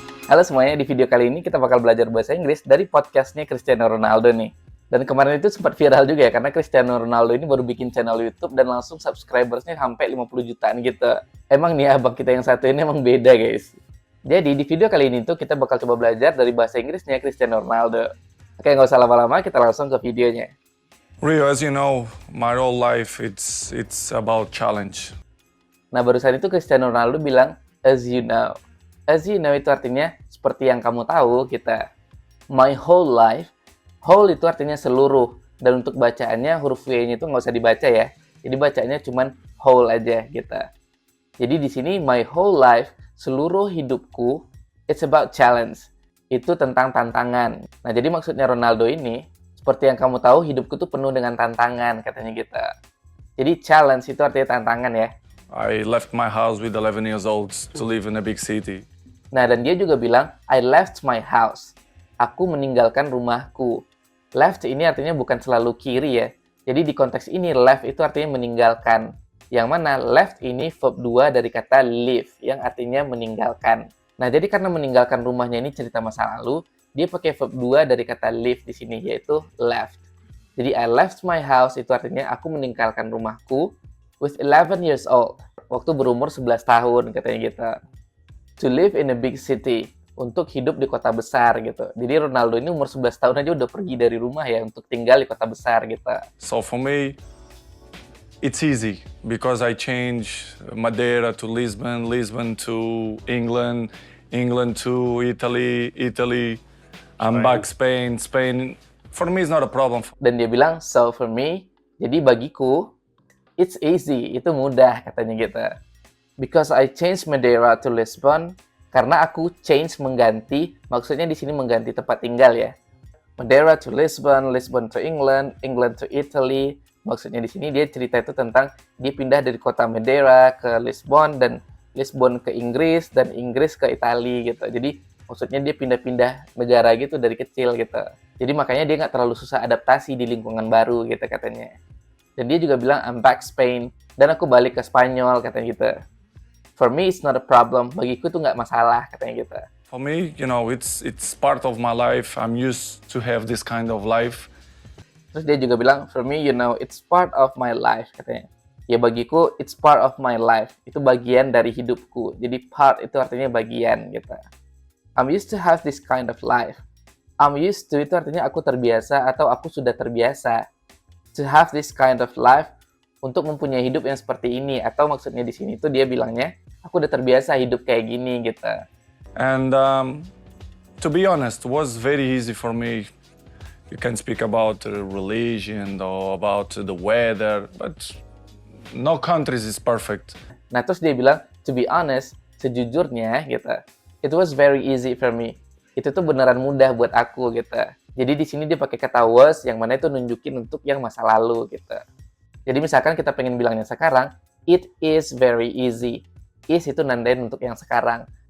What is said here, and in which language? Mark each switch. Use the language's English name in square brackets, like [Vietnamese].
[Indonesian] Halo semuanya, di video kali ini kita bakal belajar bahasa Inggris dari podcastnya Cristiano Ronaldo nih. Dan kemarin itu sempat viral juga ya, karena Cristiano Ronaldo ini baru bikin channel YouTube dan langsung subscribersnya sampai 50 jutaan gitu. Emang nih abang kita yang satu ini emang beda guys. Jadi di video kali ini tuh kita bakal coba belajar dari bahasa Inggrisnya Cristiano Ronaldo. Oke, nggak usah lama-lama, kita langsung ke videonya. [English] Rio, as you know, my whole life it's about challenge. [Indonesian] Nah, barusan itu Cristiano Ronaldo bilang, [English] as you know. As you know [Indonesian] itu artinya seperti yang kamu tahu kita. [English] My whole life, [Indonesian] whole itu artinya seluruh. Dan untuk bacaannya huruf W-nya itu nggak usah dibaca ya. Jadi bacanya cuman whole aja gitu. Jadi di sini [English] my whole life, [Indonesian] seluruh hidupku, [English] it's about challenge. [Indonesian] Itu tentang tantangan. Nah, jadi maksudnya Ronaldo ini, seperti yang kamu tahu, hidupku tuh penuh dengan tantangan, katanya gitu. Jadi challenge itu artinya tantangan ya. [English] I left my house with 11 years old to live in a big city. [Indonesian] Nah, dan dia juga bilang, [English] I left my house. [Indonesian] Aku meninggalkan rumahku. Left ini artinya bukan selalu kiri ya. Jadi di konteks ini, left itu artinya meninggalkan. Yang mana left ini verb 2 dari kata leave, yang artinya meninggalkan. Nah, jadi karena meninggalkan rumahnya ini cerita masa lalu, dia pakai verb 2 dari kata leave di sini, yaitu left. Jadi [English] I left my house [Indonesian] itu artinya aku meninggalkan rumahku [English] with 11 years old. [Indonesian] Waktu berumur 11 tahun, katanya gitu. [English] To live in a big city, [Indonesian] untuk hidup di kota besar gitu. Jadi Ronaldo ini umur 11 tahun aja udah pergi dari rumah ya untuk tinggal di kota besar gitu. [English] So for me, it's easy because I changed Madeira to Lisbon, Lisbon to England, England to Italy, Italy, I'm back Spain, Spain. For me, it's not a problem. [Indonesian] Dan dia bilang, [English] so for me, [Indonesian] jadi bagiku, [English] it's easy, [Indonesian] itu mudah katanya gitu. [English] Because I changed Madeira to Lisbon, [Indonesian] karena aku change mengganti, maksudnya di sini mengganti tempat tinggal ya. [English] Madeira to Lisbon, Lisbon to England, England to Italy. [Indonesian] Maksudnya di sini dia cerita itu tentang dia pindah dari kota Madeira ke Lisbon dan Lisbon ke Inggris dan Inggris ke Italia gitu. Jadi maksudnya dia pindah-pindah negara gitu dari kecil gitu. Jadi makanya dia nggak terlalu susah adaptasi di lingkungan baru gitu katanya. Dan dia juga bilang [English] I'm back Spain [Indonesian] dan aku balik ke Spanyol katanya gitu. [English] For me, it's not a problem. [Indonesian] Bagiku tuh nggak masalah, katanya gitu. [English] For me, you know, it's part of my life. I'm used to have this kind of life. [Indonesian] Terus dia juga bilang, [English] for me, you know, it's part of my life, [Indonesian] katanya. Ya bagiku, [English] it's part of my life. [Indonesian] Itu bagian dari hidupku. Jadi part itu artinya bagian, gitu. [English] I'm used to have this kind of life. I'm used to [Indonesian] itu artinya aku terbiasa atau aku sudah terbiasa. [English] To have this kind of life, [Indonesian] untuk mempunyai hidup yang seperti ini. Atau maksudnya di sini tuh dia bilangnya, aku udah terbiasa hidup kayak gini gitu. [English] And to be honest, it was very easy for me. You can speak about religion or about the weather, but no countries is perfect. [Indonesian] Nah terus dia bilang, [English] to be honest, [Indonesian] sejujurnya gitu, [English] it was very easy for me. [Indonesian] Itu tuh beneran mudah buat aku gitu. Jadi di sini dia pakai kata was, yang mana itu nunjukin untuk yang masa lalu gitu. Jadi misalkan kita pengen bilangnya sekarang, [English] it is very easy. [Indonesian] Is itu nandain untuk yang sekarang.